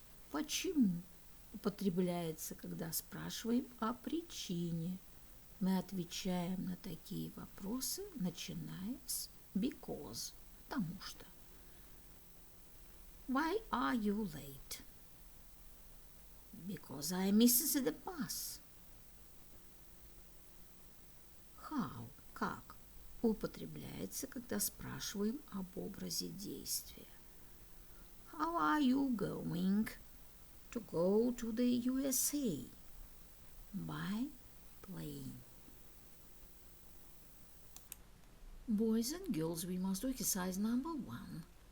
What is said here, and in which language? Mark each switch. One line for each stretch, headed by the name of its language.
Russian: Почему? Употребляется, когда спрашиваем о причине. Мы отвечаем на такие вопросы, начиная с because, потому что.
English: Why are you late? Because I missed the bus.
Russian: How, как, употребляется, когда спрашиваем об образе действия.
English: How are you going to go to the USA? By plane. Boys and girls, we must do exercise number 1.